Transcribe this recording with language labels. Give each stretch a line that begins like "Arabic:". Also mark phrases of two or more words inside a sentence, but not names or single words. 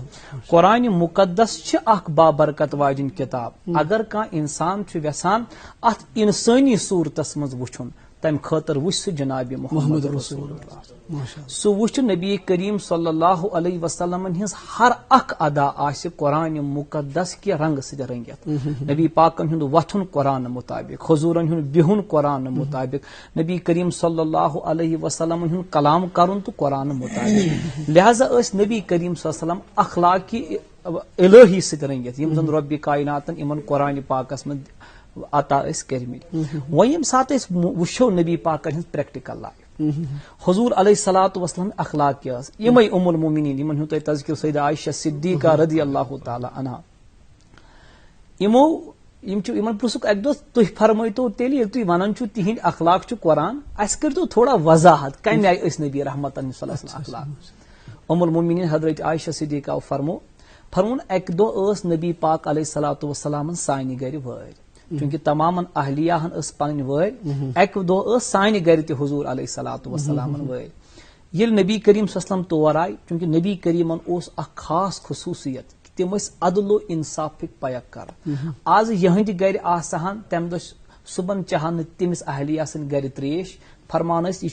Kashmiri: قرآنِ مُقدس چھِ اکھ بابرکت واجٮ۪ن کِتاب اگر کانٛہہ انسان چھُ یژھان اتھ انسٲنی صوٗرتس منٛز وٕچھُن تمہِ خٲطرٕ وٕچھ سُہ جناب محمد رسول اللہ سُہ وٕچھ نبی کریم
Arabic: صلی اللہ علیہ وسلمن
Kashmiri: ہٕنٛز ہر اکھ ادا آسہِ قرآنِ مُقدس کہِ رنگہٕ سۭتۍ رٔنگِتھ نبی پاکن ہُنٛد وۄتھُن قرآنہٕ مُطابق حضوٗرن ہُنٛد بِہُن قرآنہٕ مُطابق نبی کریم
Arabic: صلی اللہ علیہ وسلمن
Kashmiri: ہُنٛد کلام کرُن تہٕ قرآنہٕ مُطابق لہذا ٲسۍ نبی کریم
Arabic: صلی اللہ علیہ وسلم
Kashmiri: اخلاقی الہی سۭتۍ رٔنگِتھ یِم زن رۄبِ کایناتن یِمن قرآنِ پاکس منٛز عطا ٲسۍ کٔرمٕتۍ. وۄنۍ ییٚمہِ ساتہٕ أسۍ وٕچھو نبی پاکن ہٕنٛز
English: practical life
Kashmiri: حضوٗر
Arabic: علیہ الصلوۃ والسلام
Kashmiri: اخلاق کیٛاہ ٲس یِمے ام المومنیٖن یِمن ہُنٛد تۄہہِ تذکِر سیدہ عائشہ صدیقہ
Arabic: رضی اللہ تعالیٰ عنہا
Kashmiri: یِمن پرٛژھُکھ اکہِ دۄہ تُہۍ فرمٲیتو تیٚلہِ ییٚلہِ تُہۍ ونان چھِو تِہنٛدۍ اخلاق چھُ قرآن اَسہِ کٔرۍتو تھوڑا وضاحت کمہِ آیہِ ٲسۍ نبی رحمتن
Arabic: صلی اللہ علیہ وسلم
Kashmiri: اخلاق. ام المومنیٖن حضرت عائشہ صدیقہ فرمون اکہِ دۄہ ٲس نبی پاک
Arabic: علیہ الصلوۃ والسلامن
Kashmiri: سانہِ گرِ وٲرۍ چوٗنٛکہِ تمامن اہلیاہن ٲس پنٕنۍ وٲرۍ اکہِ دۄہ ٲس سانہِ گرِ تہِ حضوٗر
Arabic: علیہ الصلوۃ والسلامن
Kashmiri: وٲرۍ. ییٚلہِ نبی کریم
Arabic: صلی اللہ علیہ وسلم
Kashmiri: تور آیہِ چوٗنٛکہِ نبی کریٖمن اوس اکھ خاص خصوٗصیت کہِ تِم ٲسۍ عدل و انصافٕکۍ پیکر آز یِہنٛدِ گرِ آسہٕ ہن تمہِ دۄہ صبحن چاہن نہٕ تٔمِس اہلیہ سٕنٛدِ گرِ تریش فرمان ٲسۍ یہِ